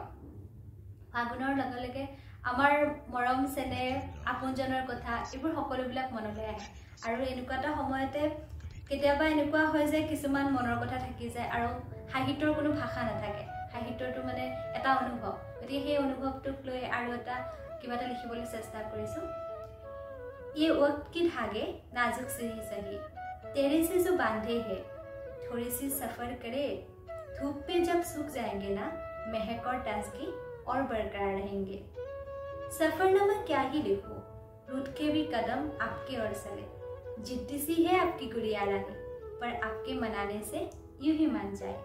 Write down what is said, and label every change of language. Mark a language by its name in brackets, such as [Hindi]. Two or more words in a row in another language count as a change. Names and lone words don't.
[Assamese] ফাগুনৰ লগে লগে আমাৰ মৰম চেনেহ, আপোনজনৰ কথা এইবোৰ সকলোবিলাক মনলৈ আহে। আৰু এনেকুৱা এটা সময়তে কেতিয়াবা এনেকুৱা হয় যে কিছুমান মনৰ কথা থাকি যায় আৰু সাহিত্যৰ কোনো ভাষা নাথাকে। সাহিত্যটো মানে এটা অনুভৱ, গতিকে সেই অনুভৱটোক লৈ আৰু কিবা এটা লিখিবলৈ চেষ্টা কৰিছোঁ। [Hindi] ये वक्त की धागे नाजुक से ही सही, तेरे से जो बांधे है, थोड़ी सी सफर करे, धूप पे जब सूख जाएंगे ना, महक और ताजगी और बरकरार रहेंगे। सफरनामा क्या ही लिखो, रूठ के भी कदम आपके ओर चले, जिद्दी सी है आपकी गुड़िया रानी, पर आपके मनाने से यूं ही मान जाए।